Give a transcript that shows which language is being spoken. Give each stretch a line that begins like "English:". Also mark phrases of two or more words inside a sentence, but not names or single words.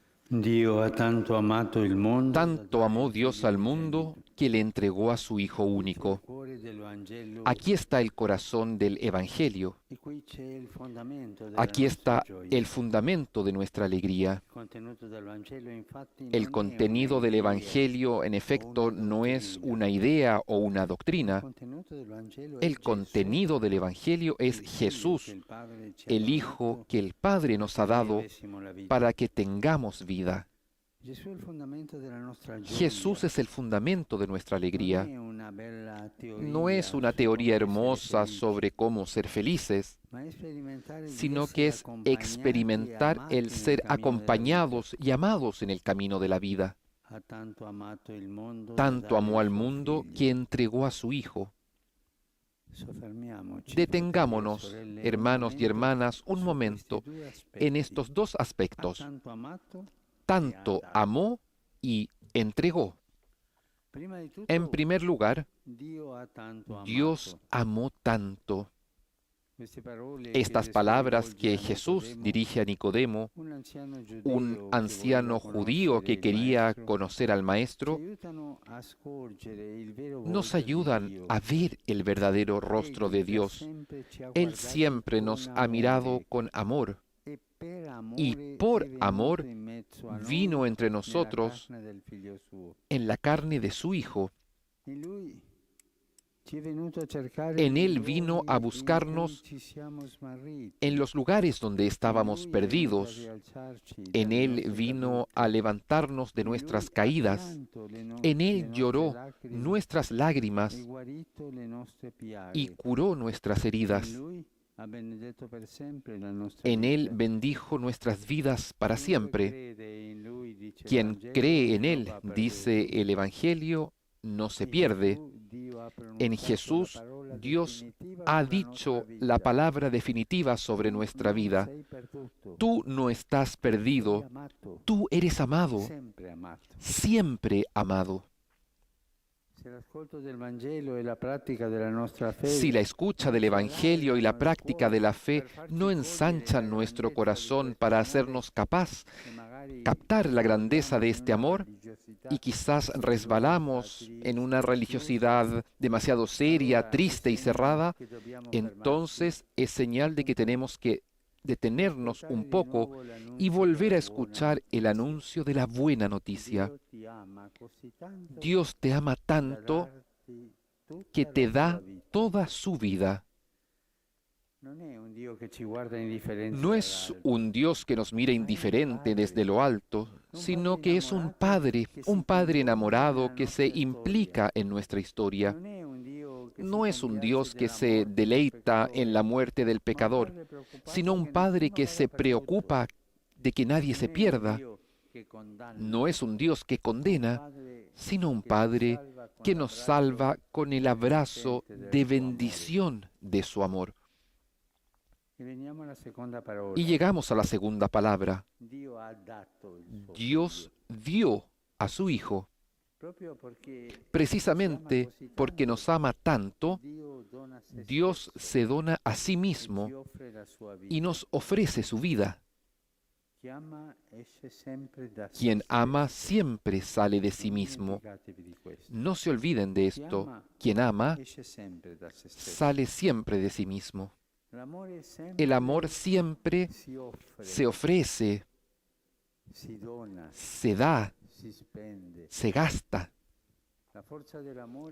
Italian: Dio ha tanto amato il mondo da
Spanish: Tanto
Italian: dare
Spanish: amó
Italian: il
Spanish: Dios
Italian: figlio
Spanish: al mundo
Italian: unigenoto.
Spanish: que le entregó a su Hijo
Italian: Qui c'è il
Spanish: único.
Italian: cuore del Vangelo
Spanish: Aquí está el corazón del Evangelio.
Italian: e qui c'è il fondamento della
Spanish: Aquí
Italian: nostra
Spanish: está el
Italian: gioia.
Spanish: fundamento de nuestra alegría.
Italian: Il contenuto del Vangelo infatti
Spanish: El
Italian: non è una
Spanish: contenido del
Italian: idea
Spanish: Evangelio, en
Italian: o una
Spanish: efecto, no es
Italian: dottrina.
Spanish: una idea o una
Italian: Il
Spanish: doctrina.
Italian: contenuto del Vangelo è
Spanish: El
Italian: Gesù,
Spanish: contenido del Evangelio es
Italian: il figlio che
Spanish: Jesús,
Italian: il Padre ci ha
Spanish: el Hijo
Italian: donato
Spanish: que el Padre nos
Italian: perché
Spanish: ha
Italian: noi
Spanish: dado
Italian: avessimo la vita.
Spanish: para que tengamos vida.
Italian: Gesù è il fondamento della nostra
Spanish: Jesús
Italian: gioia.
Spanish: es el fundamento de nuestra
Italian: Non
Spanish: alegría.
Italian: è una bella
Spanish: No es
Italian: teoria
Spanish: una
Italian: su
Spanish: teoría
Italian: come essere
Spanish: hermosa
Italian: felici,
Spanish: sobre cómo ser felices,
Italian: ma è sperimentare di
Spanish: sino que
Italian: essere
Spanish: es
Italian: accompagnati e
Spanish: experimentar el
Italian: amati nel
Spanish: ser
Italian: cammino della vita.
Spanish: acompañados y amados en el camino de la vida.
Italian: Ha tanto amato il mondo da
Spanish: Tanto
Italian: dare
Spanish: amó
Italian: il
Spanish: al
Italian: suo
Spanish: mundo
Italian: figlio.
Spanish: que entregó a su Hijo.
Italian: Soffermiamoci, fratelli e
Spanish: Detengámonos,
Italian: sorelle, un
Spanish: hermanos y
Italian: momento
Spanish: hermanas, un
Italian: su questi
Spanish: momento
Italian: due
Spanish: en
Italian: aspetti.
Spanish: estos dos
Italian: Ha
Spanish: aspectos.
Italian: tanto amato e ha
Spanish: Tanto
Italian: dato.
Spanish: amó y entregó.
Italian: Prima di
Spanish: En
Italian: tutto,
Spanish: primer lugar,
Italian: Dio ha tanto
Spanish: Dios
Italian: amato.
Spanish: amó tanto.
Italian: Queste parole che
Spanish: Estas
Italian: Gesù
Spanish: palabras
Italian: rivolge
Spanish: que
Italian: a
Spanish: Jesús
Italian: Nicodemo,
Spanish: dirige a Nicodemo,
Italian: un anziano
Spanish: un
Italian: giudeo che voleva
Spanish: anciano judío
Italian: conoscere
Spanish: que
Italian: il
Spanish: quería
Italian: Maestro,
Spanish: conocer al
Italian: ci
Spanish: Maestro,
Italian: aiutano a scorgere il vero
Spanish: nos
Italian: volto di
Spanish: ayudan
Italian: Dio.
Spanish: a ver el verdadero rostro
Italian: Egli
Spanish: de
Italian: che
Spanish: Dios.
Italian: sempre ci ha
Spanish: Él
Italian: guardati
Spanish: siempre
Italian: con
Spanish: nos ha mirado
Italian: amore
Spanish: con amor
Italian: e per
Spanish: y
Italian: amore
Spanish: por
Italian: è venuto
Spanish: amor
Italian: in mezzo a
Spanish: vino
Italian: noi
Spanish: entre
Italian: nella
Spanish: nosotros
Italian: carne del Figlio suo.
Spanish: en la carne de su Hijo.
Italian: In Lui ci è venuto a cercare
Spanish: En
Italian: nei
Spanish: Él vino a
Italian: luoghi in cui
Spanish: buscarnos
Italian: ci siamo smarriti.
Spanish: en los lugares donde
Italian: In
Spanish: estábamos
Italian: Lui è venuto a
Spanish: perdidos.
Italian: rialzarci
Spanish: En
Italian: dalle
Spanish: Él
Italian: nostre
Spanish: vino
Italian: cadute.
Spanish: a levantarnos de
Italian: In Lui
Spanish: nuestras
Italian: ha
Spanish: caídas.
Italian: pianto
Spanish: En
Italian: le
Spanish: Él
Italian: nostre
Spanish: lloró
Italian: lacrime
Spanish: nuestras
Italian: e
Spanish: lágrimas
Italian: guarito le nostre
Spanish: y
Italian: piaghe.
Spanish: curó nuestras
Italian: In
Spanish: heridas.
Italian: Lui ha benedetto per sempre la nostra
Spanish: En Él
Italian: vita.
Spanish: bendijo nuestras vidas para
Italian: Chiunque
Spanish: siempre.
Italian: crede in Lui, dice il
Spanish: Quien
Italian: Vangelo,
Spanish: cree en
Italian: non
Spanish: Él,
Italian: va
Spanish: dice
Italian: perduto.
Spanish: el Evangelio, no se
Italian: In
Spanish: pierde.
Italian: Gesù Dio ha
Spanish: En
Italian: pronunciato la
Spanish: Jesús,
Italian: parola
Spanish: Dios
Italian: definitiva
Spanish: ha
Italian: sulla nostra
Spanish: dicho la
Italian: vita.
Spanish: palabra definitiva sobre
Italian: Tu
Spanish: nuestra
Italian: non
Spanish: vida.
Italian: sei perduto,
Spanish: Tú no estás
Italian: sei
Spanish: perdido,
Italian: amato,
Spanish: tú eres amado,
Italian: sempre amato.
Spanish: siempre amado.
Italian: Se l'ascolto del Vangelo e la pratica della nostra
Spanish: Si la
Italian: fede
Spanish: escucha del Evangelio y la práctica de la fe
Italian: per farci
Spanish: no
Italian: cogliere
Spanish: ensanchan
Italian: la
Spanish: nuestro
Italian: grandezza di
Spanish: corazón
Italian: questo
Spanish: para
Italian: amore
Spanish: hacernos capaz
Italian: che magari
Spanish: captar la grandeza
Italian: sfondiamo
Spanish: de
Italian: in
Spanish: este
Italian: una
Spanish: amor
Italian: religiosità
Spanish: y quizás resbalamos en una
Italian: fatalista,
Spanish: religiosidad demasiado seria,
Italian: allora è
Spanish: triste y
Italian: segno
Spanish: cerrada,
Italian: che dobbiamo
Spanish: entonces es señal de que tenemos que detenernos un
Italian: ascoltare di
Spanish: poco
Italian: nuovo
Spanish: y
Italian: l'annuncio
Spanish: volver
Italian: della
Spanish: a
Italian: buona
Spanish: escuchar el
Italian: notizia.
Spanish: anuncio de la buena noticia.
Italian: Dio ti ama così tanto
Spanish: Dios te ama
Italian: da
Spanish: tanto
Italian: darti
Spanish: que
Italian: tutta
Spanish: te
Italian: la sua
Spanish: da
Italian: vita.
Spanish: toda su vida.
Italian: Non è un Dio che ci guarda indifferente
Spanish: No es
Italian: dall'alto,
Spanish: un Dios que nos mira
Italian: ma è un
Spanish: indiferente desde
Italian: padre,
Spanish: lo alto,
Italian: un
Spanish: sino
Italian: padre
Spanish: que es
Italian: innamorato che si
Spanish: un padre
Italian: coinvolge
Spanish: enamorado
Italian: nella
Spanish: que se
Italian: nostra
Spanish: implica
Italian: storia.
Spanish: en nuestra historia.
Italian: Non è un Dio che si
Spanish: No es un
Italian: compiace
Spanish: Dios que
Italian: della
Spanish: se
Italian: morte del
Spanish: deleita en la
Italian: peccatore,
Spanish: muerte del
Italian: ma un
Spanish: pecador,
Italian: padre preoccupato
Spanish: sino un
Italian: che
Spanish: Padre
Italian: nessuno
Spanish: que
Italian: vada
Spanish: se
Italian: perduto.
Spanish: preocupa de que nadie
Italian: Non
Spanish: se
Italian: è un
Spanish: pierda.
Italian: Dio che condanna,
Spanish: No es un Dios que
Italian: ma un
Spanish: condena,
Italian: padre
Spanish: sino un
Italian: che ci
Spanish: Padre
Italian: salva con
Spanish: que nos
Italian: l'abbraccio
Spanish: salva con el abrazo
Italian: benedicente del
Spanish: de
Italian: suo amore.
Spanish: bendición de su amor.
Italian: E veniamo alla seconda
Spanish: Y
Italian: parola.
Spanish: llegamos a la segunda palabra.
Italian: Dio ha dato il suo
Spanish: Dios
Italian: figlio,
Spanish: dio a su Hijo.
Italian: proprio perché ci ama
Spanish: Precisamente
Italian: così
Spanish: porque
Italian: tanto,
Spanish: nos ama tanto,
Italian: Dio dona se
Spanish: Dios
Italian: stesso
Spanish: se dona a sí
Italian: e ci
Spanish: mismo
Italian: offre la sua vita.
Spanish: y nos ofrece su vida.
Italian: Chi ama esce sempre da se
Spanish: Quien ama
Italian: stesso.
Spanish: siempre sale de sí
Italian: Non
Spanish: mismo.
Italian: dimenticatevi di questo.
Spanish: No se olviden de esto. Quien ama
Italian: Esce sempre da se stesso.
Spanish: sale siempre de sí mismo.
Italian: L'amore sempre
Spanish: El amor siempre
Italian: si offre,
Spanish: se ofrece,
Italian: si dona,
Spanish: se da,
Italian: si spende.
Spanish: se gasta.
Italian: La forza dell'amore